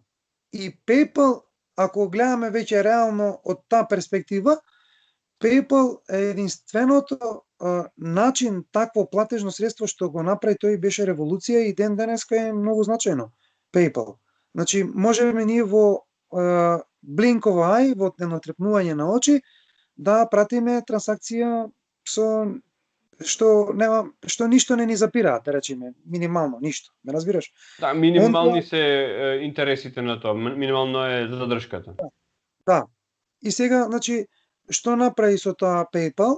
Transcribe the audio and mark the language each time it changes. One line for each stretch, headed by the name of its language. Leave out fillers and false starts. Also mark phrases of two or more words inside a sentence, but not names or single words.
Macedonian: И PayPal, ако гледаме веќе реално од таа перспектива, PayPal е единственото начин такво платежно средство што го направи тој беше револуција и ден денеска е многу значајно. PayPal. Значи можеме ние во
English: blink of eye,
Macedonian: во едно трепнување на очи, да пратиме трансакција што ништо не ни запираат, да речеме, минимално ништо, ме разбираш? Да, минимални се интересите на тоа, минимално е задршката. Да. И сега, значи, што направи со тоа PayPal?